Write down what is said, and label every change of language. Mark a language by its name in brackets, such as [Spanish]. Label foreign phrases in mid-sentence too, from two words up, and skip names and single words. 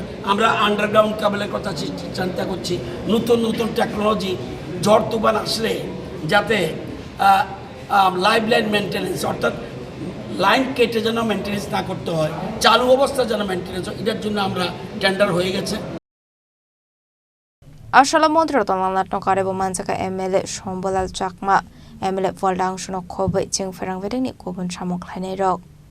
[Bangla] আমরা [English] underground cable [Bangla] কথা চিন্তা করছি, নতুন নতুন টেকনোলজি, ঝড় তুফান আসলে যাতে [English] life line maintenance, [Bangla] অর্থাৎ লাইন কেটে যেন মেনটেন্যান্স না করতে হয়, চালু অবস্থা যেন মেনটেন্যান্স হয়, এটার জন্য আমরা টেন্ডার হয়ে গেছে। [Kok Borok] Ashala Mantri Rotolanglat no karebo manjaka MLA Shombolal Chakma MLA Voldang Shuno Khobai Chingferang Vedini Kubun Chamok Lane Rok